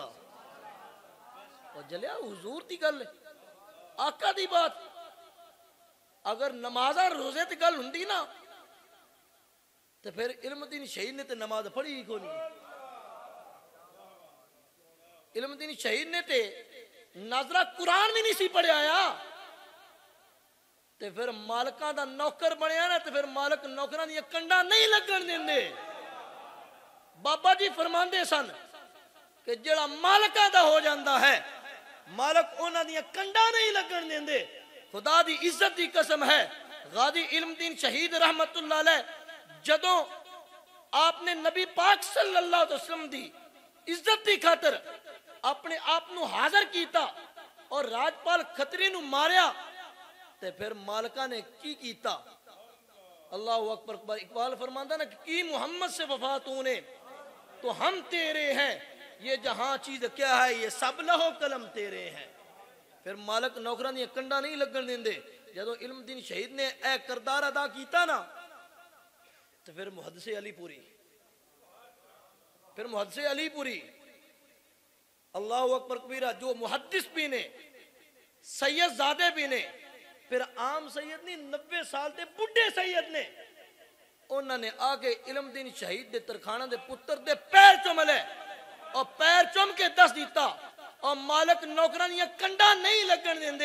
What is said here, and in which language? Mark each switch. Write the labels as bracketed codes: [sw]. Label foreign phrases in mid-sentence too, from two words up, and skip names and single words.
[pa] اور جلیا حضور دی گل آقا دی بات، اگر نمازہ روزے تے گل ہوندی نا تو پھر علم الدین شہید نے تے نماز پڑھی ہی کونی، علم الدین شہید نے تے ناظرہ قرآن بھی نہیں سی پڑھے آیا، تے پھر مالکاں دا نوکر بنیا نا تے پھر مالک نوکران دی کنڈا نہیں لگن دیندے۔ بابا جی فرماندے سن کہ جڑا مالکاں دا ہو جاندہ ہے مالک انہاں دی کنڈا نہیں لگن دیندے۔ خدا دی عزت دی قسم ہے، غازی علم الدین شہید [ar] رحمت اللہ علیہ [pa] جدوں آپ نے نبی پاک [ar] صلی اللہ علیہ وسلم [pa] دی عزت دی خاطر اپنے آپ نو حاضر کیتا اور راجپال کھتری نو ماریا، تے پھر مالکہ نے کی کیتا؟ [ar] اللہ اکبر۔ [pa] اقبال فرماندہ نا کہ [ur] کی محمد سے وفا تو نے تو ہم تیرے ہیں، یہ جہاں چیز کیا ہے یہ سب لہو قلم تیرے ہیں۔ [pa] پھر مالک نوکران یہ کنڈا نہیں لگن دیندے۔ جدو علم الدین شہید نے اے کردار ادا کیتا نا تو پھر محدث علی پوری، [ar] اللہ اکبر کبیرہ، [pa] جو محدث بھی نے، سید زادے بھی نے، پھر عام سید نہیں، 90 سال دے بڑھے سید نے، انہوں نے آگے علم الدین شہید دے ترخانہ دے پتر دے پیر چملے اور پیر چم کے دس دیتا، اور مالک نوکران یہ کنڈا نہیں لگن دیندے۔